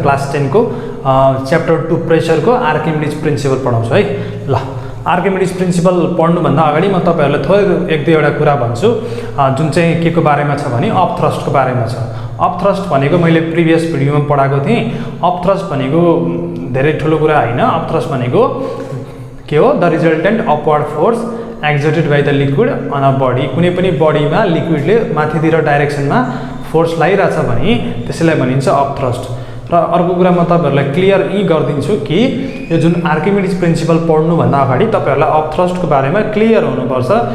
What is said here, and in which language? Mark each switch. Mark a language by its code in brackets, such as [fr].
[ne] Class 10 को chapter 2 pressure को Archimedes principal पढाउँछु है। ल, आर्किमिडीज प्रिन्सिपल पढ्नु भन्दा अगाडि म तपाईहरुलाई थोरै एक दुईवटा कुरा भन्छु जुन चाहिँ के को बारेमा छ भने अप थ्रस्ट को बारेमा छ। अप थ्रस्ट भनेको मैले प्रिभियस भिडियोमा पढाएको थिएँ। अप थ्रस्ट भनेको धेरै ठुलो कुरा हैन। अप थ्रस्ट भनेको के हो? [en] The resultant upward force exerted by the liquid on a body. [ne] कुनै पनि बडीमा लिक्विडले माथितिर डाइरेक्सनमा फोर्स लागिरहेछ भने त्यसैलाई भनिन्छ अप थ्रस्ट। र अर्को कुरा म तपाईहरुलाई क्लियर गर्दिन्छु कि यो जुन आर्किमिडीज प्रिन्सिपल पढ्नु भन्दा अगाडि तपाईहरुलाई अप थ्रस्ट को बारेमा क्लियर हुनुपर्छ।